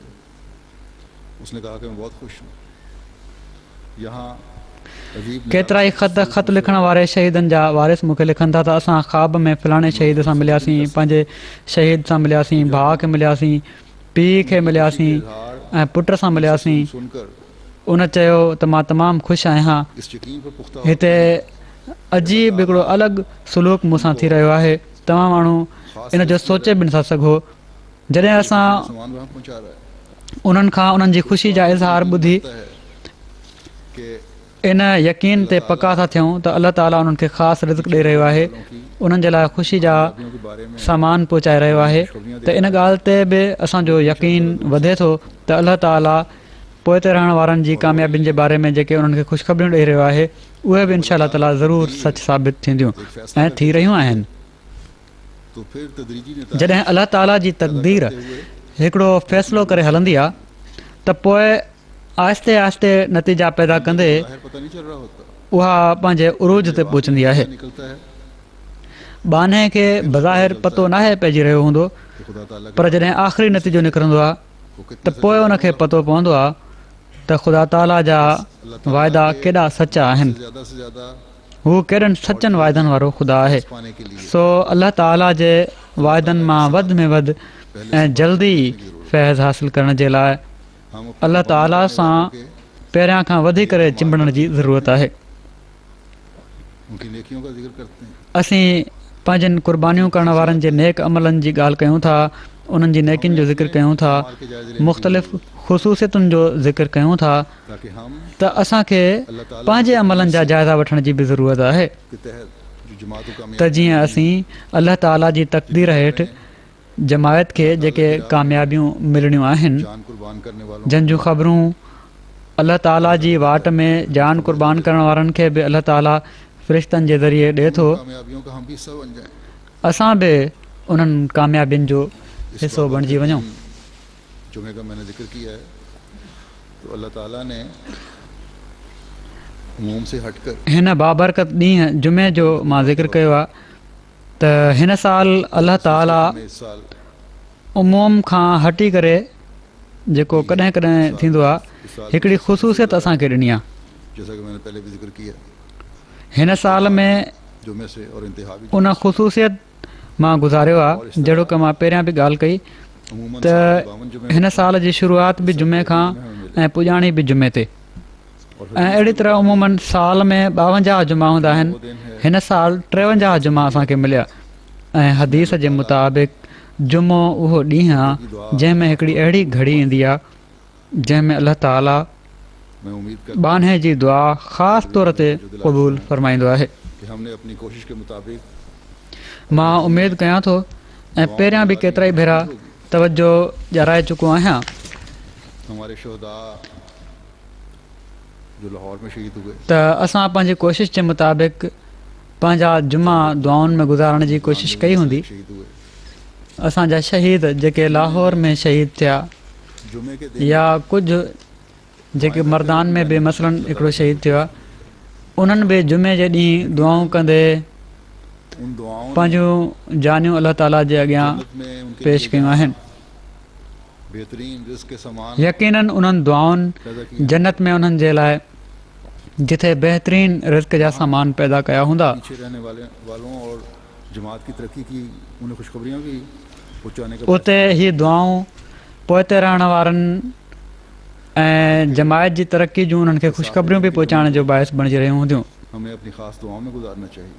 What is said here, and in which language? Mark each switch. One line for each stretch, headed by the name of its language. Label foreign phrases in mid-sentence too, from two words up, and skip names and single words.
Sindhi: केतिरा ई ख़त लिखण वारे शहीदनि जा वारिस मूंखे लिखनि था त असां ख़्वाब में फलाणे शहीद सां मिलियासीं, पंहिंजे शहीद सां मिलियासीं, भाउ खे मिलियासीं, पीउ खे मिलियासीं ऐं पुट सां मिलियासीं। उन चयो त मां तमामु ख़ुशि आहियां। हिते अजीब हिकिड़ो अलॻि सलूक मूंसां थी रहियो आहे। तव्हां माण्हू इन जो सोचे बि नथा सघो। जॾहिं असां
Urdu: سامان وہاں پہنچا رہا ہے
Sindhi: उन्हनि खां उन्हनि जी ख़ुशी जा इज़हार ॿुधी
Urdu: پتا ہے کہ
Sindhi: इन यकीन ते पका था थियूं त अलाह ताला उन्हनि खे ख़ासि रिज़्क़ ॾेई रहियो आहे, उन्हनि जे लाइ ख़ुशी जा
Urdu: کامیابیوں کے بارے میں
Sindhi: सामान पहुचाए रहियो आहे। त इन ॻाल्हि ते बि असांजो यकीन वधे थो त अलाह ताला पोइ ते रहण वारनि जी कामयाबियुनि जे बारे में जेके उन्हनि खे ख़ुशख़बरियूं ॾेई रहियो आहे उहे बि
Arabic: إن شاء تعالى
Sindhi: ज़रूरु सच साबित थींदियूं ऐं थी रहियूं आहिनि।
Urdu: تو پھر تدریجی نے
Sindhi: जॾहिं अलाह ताला जी तक़दीर हिकिड़ो फ़ैसिलो करे हलंदी आहे त पोइ आहिस्ते आहिस्ते नतीजा पैदा कंदे
Urdu: ظاہر پتا نہیں چل رہا ہوتا,
Sindhi: उहा पंहिंजे उरूज ते पहुचंदी आहे।
Urdu: نکلتا ہے
Sindhi: बाने खे बज़ाहिर पतो नाहे पइजी रहियो हूंदो,
Urdu: کہ خدا تعالیٰ
Sindhi: पर जॾहिं आख़िरी नतीजो निकिरंदो आहे को त पोइ उनखे पतो पवंदो आहे त ख़ुदा ताला जा वाइदा केॾा सचा आहिनि,
Urdu: سے زیادہ
Sindhi: हू केॾनि सचनि वाइदनि वारो ख़ुदा आहे।
Urdu: پانے کے لیے
Sindhi: सो अलाह ताला जे वाइदनि मां वधि में वधि ऐं जल्दी फैज़ हासिल करण जे लाइ
Urdu: हम
Sindhi: अलाह ताला सां पहिरियां खां वधी करे चिंबड़ण जी ज़रूरत आहे।
Urdu: ان کی نیکیوں کا ذکر کرتے ہیں.
Sindhi: असीं पंहिंजनि क़ुर्बानियूं करण वारनि जे नेक अमलनि जी ॻाल्हि कयूं था, उन्हनि जी नेकियुनि जो ज़िक्र कयूं था, मुख़्तलिफ़ ख़ुसूसियतुनि जो ज़िक्र कयूं था,
Urdu: تاکہ ہم
Sindhi: त असांखे पंहिंजे अमलनि जा जाइज़ा वठण जी बि ज़रूरत आहे
Urdu: کے تحت جو جماعتوں کا
Sindhi: त जीअं असीं अलाह ताला जी तक़दीर हेठि जमायत खे जेके कामयाबियूं मिलणियूं आहिनि,
Urdu: جان قربان کرنے والوں
Sindhi: जंहिं जूं ख़बरूं अलाह ताला जी वाट में जान क़ुर्बान करण वारनि खे बि अलाह ताला फ़रिश्तनि जे ज़रिए ॾिए थो,
Urdu: کامیابیوں کا ہم بھی حصہ بن جائیں.
Sindhi: असां बि उन्हनि कामयाबियुनि जो हिसो बणिजी वञूं।
Urdu: جمعے کا میں نے ذکر کیا ہے تو اللہ تعالیٰ نے عموم سے ہٹ کر
Sindhi: हिन बाबरकत ॾींहुं जुमे जो मां ज़िक्र कयो आहे त हिन साल अलाह ताला
Urdu: اس سال
Sindhi: उमूम खां हटी करे जेको कॾहिं कॾहिं थींदो आहे हिकिड़ी ख़ुसूसियत असांखे ॾिनी आहे।
Urdu: جیسا کہ میں نے پہلے بھی ذکر کیا,
Sindhi: हिन साल में
Urdu: جمعے سے اور انتہا بھی
Sindhi: उन ख़ुसूसियत मां गुज़ारियो आहे जहिड़ो की मां पहिरियां बि ॻाल्हि कई अमूमन त हिन साल जी शुरूआत बि जुमे खां ऐं पुॼाणी बि जुमे ते, ऐं अहिड़ी तरह उमूमन साल में 52 जुमा हूंदा आहिनि। हिन साल 53 जुमा असांखे मिलिया ऐं हदीस जे मुताबिक़ जुमो उहो ॾींहुं आहे जंहिंमें हिकिड़ी अहिड़ी घड़ी ईंदी आहे जंहिंमें अलाह ताला
Urdu: میں امید کر
Sindhi: बाने जी दुआ ख़ासि तौर ते क़बूल फ़रमाईंदो आहे।
Urdu: کہ ہم نے اپنی کوشش کے مطابق
Sindhi: मां उमेदु कयां थो ऐं पहिरियां बि केतिरा ई भेरा तवजो ॼाराए चुको आहियां
Urdu: ہمارے شہدا جو لاہور میں شہید ہوئے
Sindhi: त असां पंहिंजी कोशिश जे मुताबिक़ पंहिंजा जुमा दुआउनि में गुज़ारण जी कोशिशि कई हूंदी।
Urdu: شہید ہوئے
Sindhi: असांजा शहीद जेके लाहौर में शहीद थिया
Urdu: جمعے کے دن
Sindhi: या कुझु जेके मर्दान में बि मसलन हिकिड़ो शहीद थियो आहे, उन्हनि बि जुमे जे ॾींहुं दुआऊं कंदे
Urdu: ان دعاؤں
Sindhi: पंहिंजूं जानियूं अलाह ताला जे अॻियां
Urdu: میں ان کے
Sindhi: पेश कयूं आहिनि।
Urdu: بہترین رزق کے سامان
Sindhi: यकीनन उन्हनि दुआउनि
Urdu: پیدا کیے
Sindhi: जन्नत में उन्हनि जे लाइ जिथे बहितरीन रिज़्क़ जा सामान पैदा कया हूंदा,
Urdu: پیچھے رہنے والوں اور جماعت کی ترقی کی انہیں خوشخبریاں بھی پہنچانے کا
Sindhi: उते ही दुआऊं पोइ ते रहण वारनि ऐं जमायत जी तरक़ी जूं उन्हनि खे ख़ुशख़बरियूं बि पहुचाइण जो बाहिस बणिजी रहियूं हूंदियूं।
Urdu: ہمیں اپنی خاص دعاؤں میں گزارنا چاہیے.